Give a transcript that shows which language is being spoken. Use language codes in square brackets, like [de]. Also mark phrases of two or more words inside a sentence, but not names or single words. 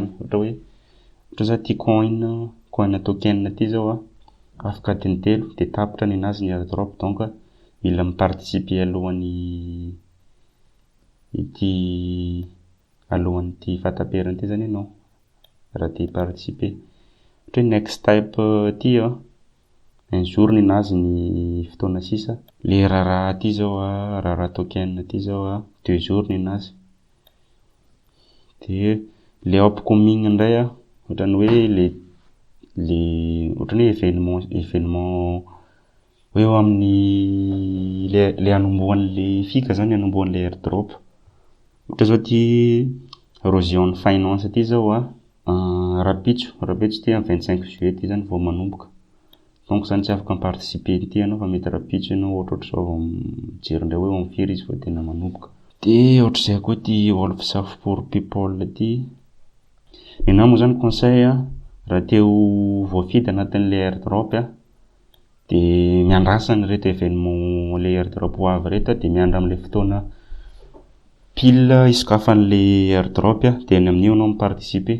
[mg] Ohatra zao ty [en] coin token [mg] ty zao afaka adiny 3 de tapitra ny anazy ny airdrop, donc mila mi-participer alohan'ity fataperana ity zany ianao raha te participer. Ohatra hoe [en] next type [mg] ty [fr] un jour [mg] ny anazy ny fotoana sisa. Le rara ty zao rara token ty zao 2 jours ny anazy. De le upcoming indray ohatrany hoe ohatrany hoe événement hoe eo amin'ny le anombohan'le fika zany, anombohan'le airdrop. Ohatra zao ty Rosion Finance ty zao rapitso ty amin'ny 25 juillet ty zany vao manomboka. Donc zany tsy afaka mi-participer ity ianao fa mety rapitso ianao ohatr'izao vao mijery indray hoe mifiry izy vao tena manomboka. De ohatr'izay koa ty Wolfsaf for people ty. Ianao moa zany conseil raha te ho voafidy anatin'le airdrop de miandrasa reto événement le airdrop ho avy reto de miandry amin'le fotoana pile isokafan'le airdrop de ny amin'io ianao mi-participer.